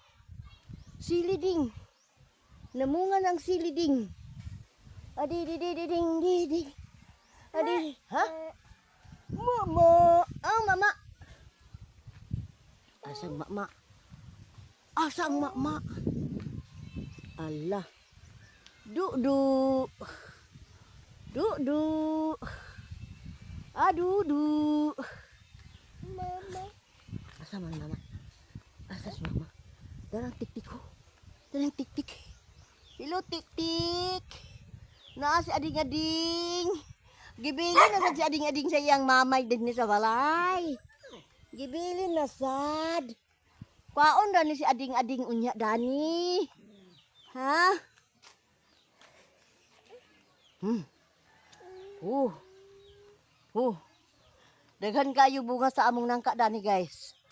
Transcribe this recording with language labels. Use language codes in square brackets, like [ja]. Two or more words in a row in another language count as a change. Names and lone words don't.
[ceb] Siliding. Namunga ng siliding. Ding. Adi, ha? Mama. Ah, mama. Asang mama? Asang mama? Allah. Du. Du. Du. Mama. Asa man mama? Asa si mama? Darang tik-tik ko. Darang tik-tik. Hello tik-tik. Naa si ading-ading. Gibilin na sad si ading-ading sa iyang mamay din ni sa balay. Gibilin na sad. Kwaon na ni si ading-ading unya dani. Ha? Daghan kayo bunga sa among nangka dani guys.